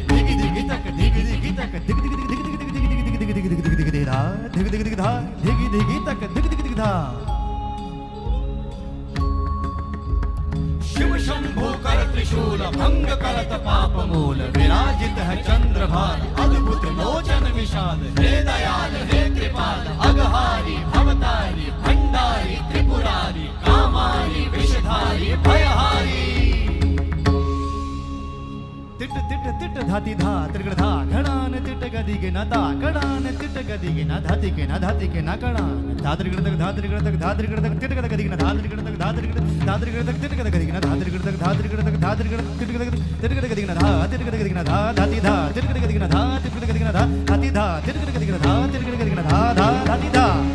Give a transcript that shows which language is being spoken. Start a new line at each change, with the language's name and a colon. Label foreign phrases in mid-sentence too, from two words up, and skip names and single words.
Hindi: दिग दिग तक दिग दिग तक दिग दिग दिग दिग दिग दिग दिग दिग दिग दिग दिग धा दिग दिग दिग धा दिग दिग तक दिग दिग दिग धा शिव शंभु कर त्रिशूल भंग करत पाप मूल विराजित है चंद्रभार अद्भुत लोचन विशाल हे दयाल हे कृपाल अघहारी भवतारी भंडारी त्रिपुरारी कामारी विषधारी भयहारी तिट तिट तिट धाति धा त्रिगड़ धा घड़ान तिट गदिगे न दा कड़ान तिट गदिगे न धाति के न धाति के न कड़ान धात्रिगड़ तक धात्रिगड़ तक धात्रिगड़ तक तिट गदिगे न धात्रिगड़ तक धात्रिगड़ तक तिट गदिगे न धात्रिगड़ तक धात्रिगड़ तक धात्रिगड़ तिट गदिगे न धा तिट गदिगे न धा धाति धा तिट गदिगे न धा तिट गदिगे न धा धाति धा तिट गदिगे न धा तिट गदिगे न धा धा धाति धा